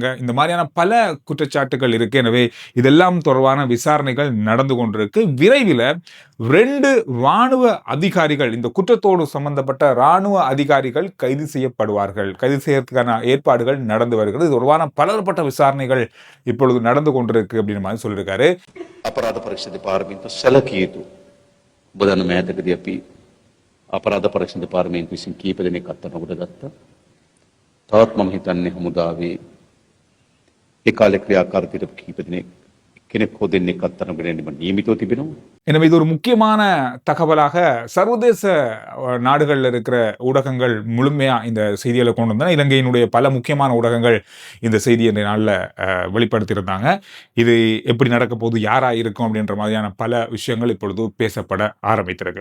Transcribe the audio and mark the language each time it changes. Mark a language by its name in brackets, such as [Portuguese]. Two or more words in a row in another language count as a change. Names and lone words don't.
[Tamil] இந்த மாதிரியான பல குற்றச்சாட்டுகள் இருக்கு. எனவே இதெல்லாம் தொடர்பான விசாரணைகள் நடந்து கொண்டிருக்கு. விரைவில் 2 இராணுவ அதிகாரிகள், இந்த குற்றத்தோடு சம்பந்தப்பட்ட இராணுவ அதிகாரிகள் கைது செய்யப்படுவார்கள். கைது செய்யறதுக்கான ஏற்பாடுகள் நடந்து வருகிறது. இது தொடர்பான பலதரப்பட்ட விசாரணைகள் இப்பொழுது நடந்து கொண்டிருக்கு அப்படின்னு மாதிரி சொல்லியிருக்காரு. [Sinhala] අපරාධ පරීක්ෂණ දෙපාර්තමේන්තුව සැලකිය යුතු ඔබ දන්න මෑතකදී අපි අපරාධ පරීක්ෂණ දෙපාර්තමේන්තුව විසින් කීප දෙනෙක් අත්අඩංගුවට ගත්තා. තවත් මම හිතන්නේ හමුදාවේ ඒ කාලේ ක්‍රියාකාරීත්වයට කීප දෙනෙක් කෙනෙක් හෝ දෙන්නෙක් අත්අඩංගුවට නියමිතව තිබෙනවා. [Tamil] எனவே இது ஒரு முக்கியமான தகவலாக சர்வதேச நாடுகளில் இருக்கிற ஊடகங்கள் முழுமையா இந்த செய்திகளை கொண்டு வந்தன. இலங்கையினுடைய பல முக்கியமான ஊடகங்கள் இந்த செய்தியை இந்த நாளில் வெளிப்படுத்தியிருந்தாங்க. இது எப்படி நடக்க போது, யாரா இருக்கும் அப்படின்ற மாதிரியான பல விஷயங்கள் இப்பொழுது பேசப்பட ஆரம்பித்திருக்கு.